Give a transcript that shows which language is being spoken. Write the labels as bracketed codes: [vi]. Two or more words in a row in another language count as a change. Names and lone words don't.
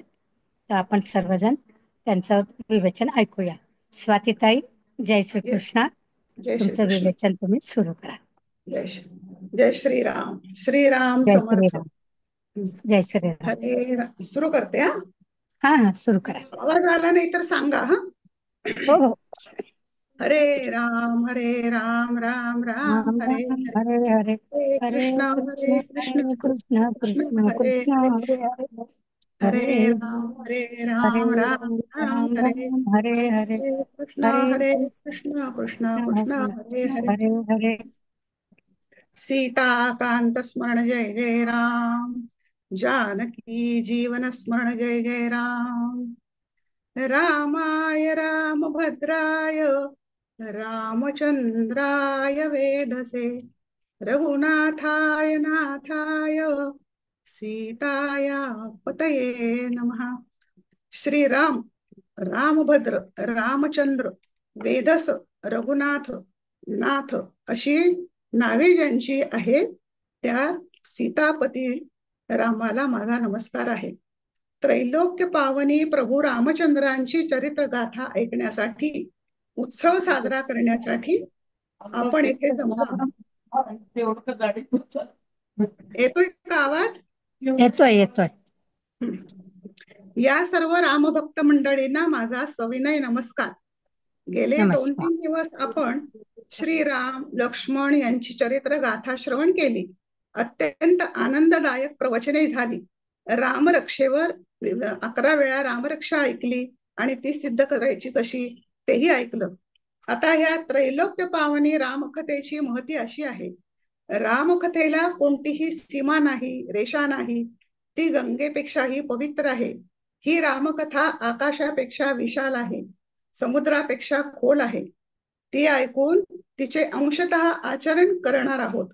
[mr] तर आपण सर्वजण त्यांचं विवेचन ऐकूया. स्वातीताई, जय येस. श्रीकृष्ण. जय श्री तुमचं कृष्ण. विवेचन तुम्ही सुरू करा. जय श्रीराम. श्रीराम जय समर्थ. श्रीराम. जय श्रीराम. सुरू करते हा. हा हा, सुरू करा. आवाज आला नाही तर सांगा हा. हो हो. हरे राम, राम राम, राम हरे राम हरे. हरे हरे. हरे हरे कृष्ण कृष्ण, हरे कृष्ण कृष्ण कृष्ण हरे कृष्ण हरे. हरे हरे. हरे हरे राम, हरे हरे राम, राम राम, राम हरे राम हरे हरे. हरे. कृष्ण हरे हरे कृष्ण कृष्ण, कृष्ण कृष्ण कृष्ण हरे हरे कृष्ण हरे. हरे हरे. सीताकांत स्मरण जय जय राम. जानकी जीवन स्मरण जय जय राम. [sa] रामाय रामभद्राय रामचंद्राय वेधसे. रघुनाथाय नाथाय सीताया पतये नमः. [mr] श्रीराम, रामभद्र, रामचंद्र, वेदस, रघुनाथ, नाथ अशी नावे ज्यांची आहे त्या सीतापती रामाला माझा नमस्कार आहे. त्रैलोक्य पावनी प्रभू रामचंद्रांची चरित्र गाथा ऐकण्यासाठी, उत्सव साजरा करण्यासाठी आपण येथे जमलो आहोत. येतोय का आवाज? येतोय येतोय. या सर्व रामभक्त मंडळींना माझा सविनय नमस्कार. गेले दोन नमस्कार. तीन दिवस आपण श्रीराम, लक्ष्मण यांची चरित्र गाथा श्रवण केली. अत्यंत आनंददायक प्रवचने झाली. रामरक्षेवर 11 वेळा रामरक्षा ऐकली आणि ती सिद्ध करायची कशी तेही ऐकलं. आता ह्या त्रैलोक्य पावनी रामकथेची महती अशी आहे. रामकथेला कोणतीही सीमा नाही, रेषा नाही. ती गंगेपेक्षाही पवित्र आहे. ही रामकथा आकाशापेक्षा विशाल आहे, समुद्रापेक्षा खोल आहे. ती ऐकून तिचे अंशतः आचरण करणार आहोत.